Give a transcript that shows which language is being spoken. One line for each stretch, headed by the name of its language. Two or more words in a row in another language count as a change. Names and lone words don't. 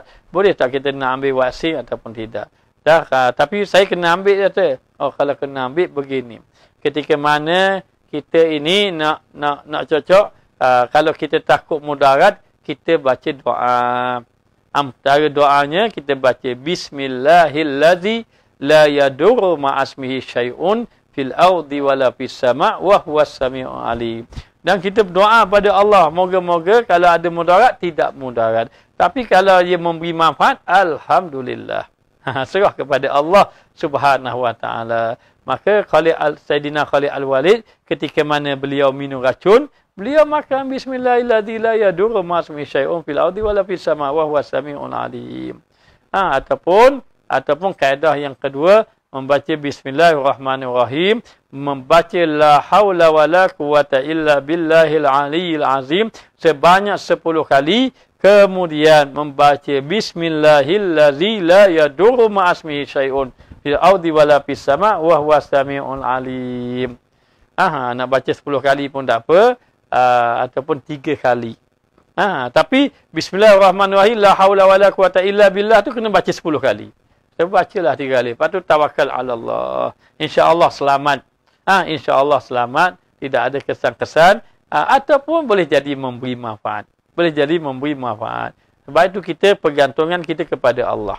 Malay: Boleh tak kita nak ambil vaksin ataupun tidak? Tapi saya kena ambil kata. Kalau kena ambil begini. Ketika mana kita ini nak cocok, kalau kita takut mudarat, kita baca doa. Antara doanya kita baca
Arabic: بسم الله الذي لا يضر مع اسمه شيء في الأرض ولا في السماء وهو السميع العليم.
Malay: Dan kita berdoa pada Allah, moga-moga kalau ada mudarat, tidak mudarat. Tapi kalau ia memberi manfaat, alhamdulillah. Serah kepada Allah Subhanahu Wa Ta'ala. Maka Sayyidina Khalid Al-Walid, ketika mana beliau minum racun, beliau makan
Arabic: بسم الله الذي لا يضر مع اسمه شيء في الأرض ولا في السماء وهو السميع العليم.
Malay: Ataupun kaedah yang kedua, membaca
Arabic: Bismillahirrahmanirrahim, membaca لا حول ولا قوة إلا بالله العلي العظيم
Malay: sebanyak 10 kali, kemudian membaca
Arabic: بسم الله الذي لا يضر مع اسمه شيء في الأرض ولا في السماء وهو السميع العليم.
Malay: Nak baca 10 kali pun tak apa, ataupun 3 kali.
Arabic: Tapi بسم الله الرحمن الرحيم لا حول ولا قوة إلا بالله
Malay: tu kena baca 10 kali. Bacalah 3 kali. Lepas tu tawakal ala Allah. InsyaAllah selamat. InsyaAllah selamat. Tidak ada kesan-kesan. Ataupun boleh jadi memberi manfaat. Boleh jadi memberi manfaat. Sebab itu kita pergantungan kita kepada Allah.